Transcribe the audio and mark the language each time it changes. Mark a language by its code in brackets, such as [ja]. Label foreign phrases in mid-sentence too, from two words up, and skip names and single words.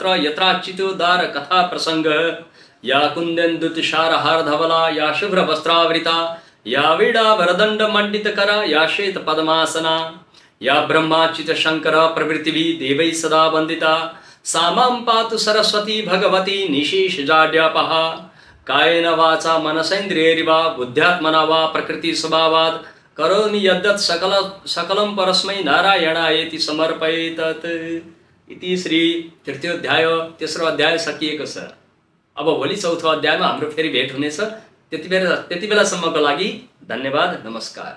[sa] यत्राच्युतोद्धार कथा प्रसङ्गः या कुन्देन्दुतुषारहारधवला या शुभ्रवस्त्रावृता या वीणा वरदण्डमण्डितकरा या श्वेतपद्मासना या ब्रह्माच्युतशङ्कर प्रभृतिभिः देवैः सदा वन्दिता सा मां पातु सरस्वती भगवती निशेषजाड्यापः कायेन वाचा मनसेन्द्रियैर्वा बुद्ध्यात्मना वा प्रकृतिस्वभावात् करोमि यद्यत् सकलं परस्मै नारायणायेति समर्पयेत्। इति श्री तृतीयोध्याय [ne] तेस्रो अध्याय सकिएको छ। अब भोलि चौथो अध्यायमा हाम्रो फेरि भेट हुनेछ। त्यति बेलासम्मको लागि धन्यवाद, नमस्कार।